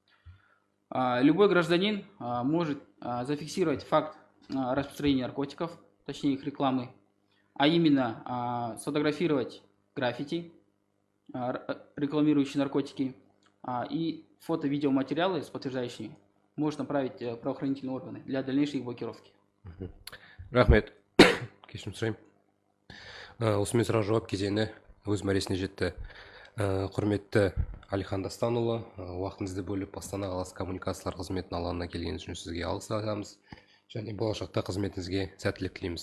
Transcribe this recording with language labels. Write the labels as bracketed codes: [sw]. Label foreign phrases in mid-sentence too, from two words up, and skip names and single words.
[ru] Любой гражданин может зафиксировать факт распространения наркотиков, точнее их рекламы, а именно сфотографировать граффити, рекламирующие наркотики, и фото-видеоматериалы с подтверждающими может направить в правоохранительные органы для дальнейшей их блокировки. [kk] Рахмет. Кешірім сұрайын. Осымен сұрақ-жауап кезеңі өз мәресіне жетті. Құрметті Алихан Дастанұлы, уақытыңызды бөліп Астана қаласы коммуникациялар қызметінің алаңына келгеніңіз үшін сізге алғыс айтамыз және болашақта қызметіңізге сәттілік тілейміз.